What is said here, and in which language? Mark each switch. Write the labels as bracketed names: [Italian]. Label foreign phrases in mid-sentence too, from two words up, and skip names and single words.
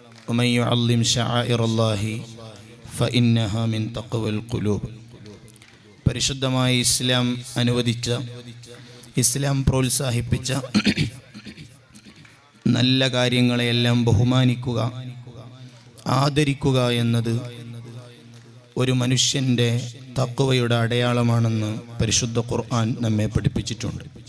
[Arabic] ومن يعظم شعائر الله فإنها من تقوى القلوب. [Malayalam] പരിശുദ്ധമായ ഇസ്ലാം അനുവദിച്ച, ഇസ്ലാം പ്രോത്സാഹിപ്പിച്ച നല്ല കാര്യങ്ങളെയെല്ലാം ബഹുമാനിക്കുക, ആദരിക്കുക എന്നത് ഒരു മനുഷ്യൻ്റെ തഖ്വയുടെ അടയാളമാണെന്ന് പരിശുദ്ധ ഖുർആൻ നമ്മെ പഠിപ്പിച്ചിട്ടുണ്ട്.